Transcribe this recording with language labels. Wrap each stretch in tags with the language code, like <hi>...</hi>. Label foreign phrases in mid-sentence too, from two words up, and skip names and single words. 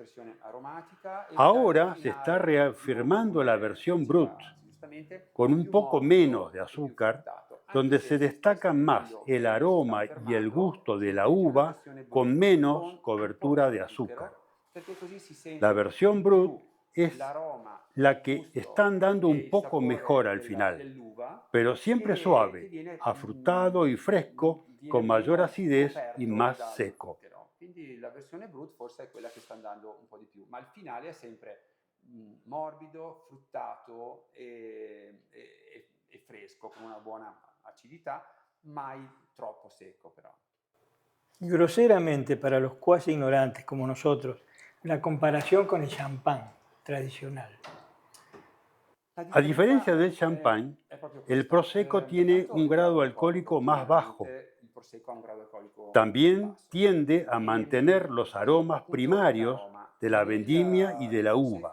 <es>Ahora se está reafirmando la versión Brut, con un poco menos de azúcar, donde se destacan más el aroma y el gusto de la uva con menos cobertura de azúcar. La versión Brut es la que están dando un poco mejor al final, pero siempre suave, afrutado y fresco, con mayor acidez y más seco.</es> <it>Quindi la versione Brut forse è quella che sta andando un po' di più, ma il finale è sempre morbido, fruttato e fresco, con una buona acidità, mai troppo secco però.</it> <es>Groseramente, para los cuasi ignorantes como nosotros, la comparación con el champán tradicional. A diferencia del champán, el Prosecco tiene un grado alcohólico más bajo. También tiende a mantener los aromas primarios de la vendimia y de la uva.</es>